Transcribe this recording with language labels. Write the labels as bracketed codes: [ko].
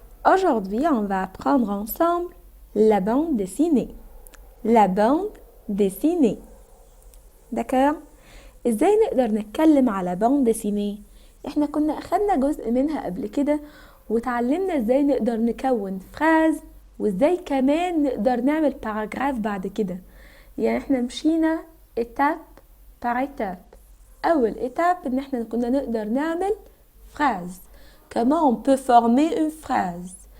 [fr] Aujourd'hui, on va apprendre ensemble la bande dessinée. La bande dessinée. D'accord؟ [ar] ازاي نقدر نتكلم على bande dessinée؟ احنا كنا اخدنا جزء منها قبل كده وتعلمنا ازاي نقدر نكون فراز وازاي كمان نقدر نعمل باراجراف بعد كده. يعني احنا مشينا [fr] étape par étape. [ar] أول étape إن احنا كنا نقدر نعمل phrase. [fr] Comment on peut former une phrase?